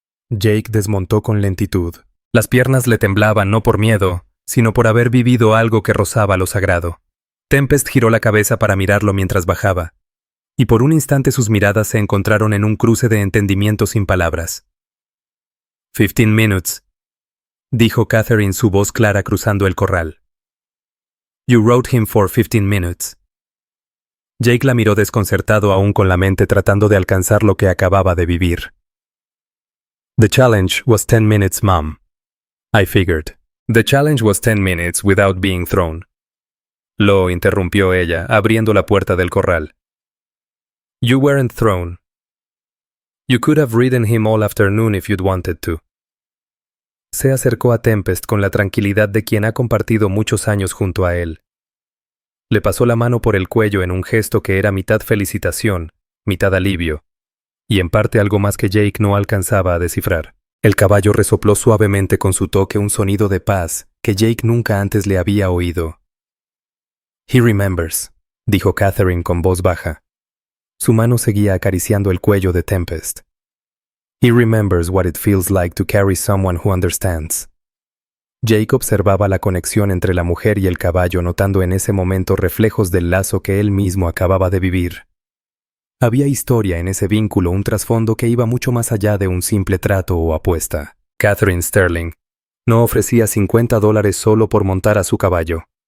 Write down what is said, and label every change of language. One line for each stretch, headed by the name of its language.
Spanish: Jake desmontó con lentitud. Las piernas le temblaban, no por miedo, sino por haber vivido algo que rozaba lo sagrado. Tempest giró la cabeza para mirarlo mientras bajaba, y por un instante sus miradas se encontraron en un cruce de entendimiento sin palabras.
English: 15 minutes,
Spanish: dijo Catherine, su voz clara cruzando el corral.
English: You rode him for 15 minutes.
Spanish: Jake la miró desconcertado, aún con la mente tratando de alcanzar lo que acababa de vivir.
English: The challenge was 10 minutes, Mom. I figured. The challenge was 10 minutes without being thrown.
Spanish: Lo interrumpió ella, abriendo la puerta del corral.
English: You weren't thrown. You could have ridden him all afternoon if you'd wanted to.
Spanish: Se acercó a Tempest con la tranquilidad de quien ha compartido muchos años junto a él. Le pasó la mano por el cuello en un gesto que era mitad felicitación, mitad alivio, y en parte algo más que Jake no alcanzaba a descifrar. El caballo resopló suavemente con su toque un sonido de paz que Jake nunca antes le había oído.
English: He remembers,
Spanish: dijo Catherine con voz baja. Su mano seguía acariciando el cuello de Tempest.
English: He remembers what it feels like to carry someone who understands.
Spanish: Jake observaba la conexión entre la mujer y el caballo, notando en ese momento reflejos del lazo que él mismo acababa de vivir. Había historia en ese vínculo, un trasfondo que iba mucho más allá de un simple trato o apuesta. Catherine Sterling no ofrecía $50 solo por montar a su caballo.